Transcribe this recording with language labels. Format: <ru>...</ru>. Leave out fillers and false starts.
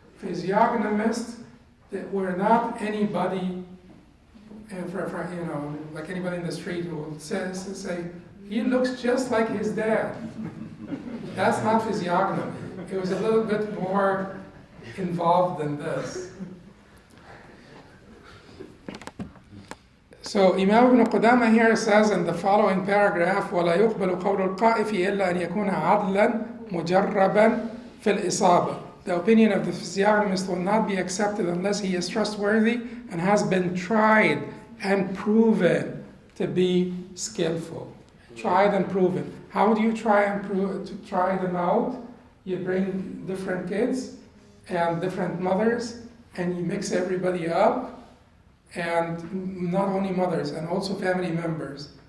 <en>Physiognomists that were not anybody, and for you know, like anybody in the street who will say, he looks just like his dad. That's not physiognomy. It was a little bit more involved than this. So Imam Ibn Qudamah here says in the following paragraph,</en> <ar>وَلَا يُقْبَلُ قَوْلُ الْقَائِفِ إِلَّا أَنْ يَكُونَ عَدْلًا مُجَرَّبًا فِي الْإِصَابَةِ.</ar> <en>The opinion of the physiognomist will not be accepted unless he is trustworthy and has been tried and proven to be skillful. Tried and proven. How do you try them out? You bring different kids and different mothers and you mix everybody up, and not only mothers, and also family members.</en>